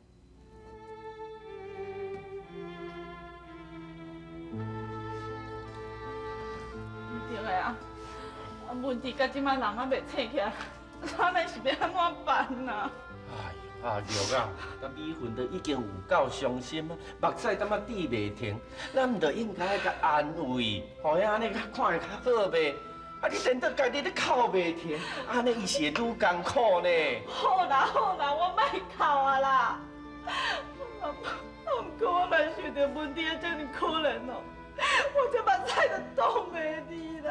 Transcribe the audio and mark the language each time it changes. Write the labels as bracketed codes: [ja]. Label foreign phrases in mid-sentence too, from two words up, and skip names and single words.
[nan] 问题到即摆人还袂醒起来，咱们是要安怎办呐？哎呦，阿玉啊，甲美云都已经有够伤心啊，目屎感觉滴袂停，咱唔着应该甲安慰，互伊安尼看会较好呗。啊，你等到家己咧哭袂停，安尼伊是会愈艰苦呢。好啦好啦，我莫哭啊啦。不过我若想到问题啊，这么可怜哦，我这目屎就挡袂离啦。